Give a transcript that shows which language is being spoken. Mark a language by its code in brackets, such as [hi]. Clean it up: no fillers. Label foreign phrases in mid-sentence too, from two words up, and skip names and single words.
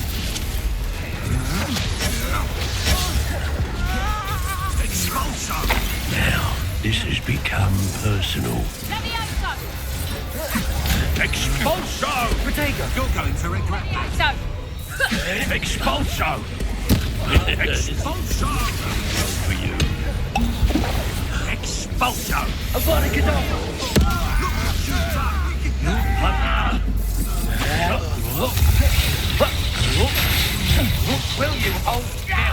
[en] Expulso! Now, this has become personal. Expulso! Protego! You're going to regret that. Expulso! Expulso! For you. Expulso! Avada Kedavra! Will you hold still?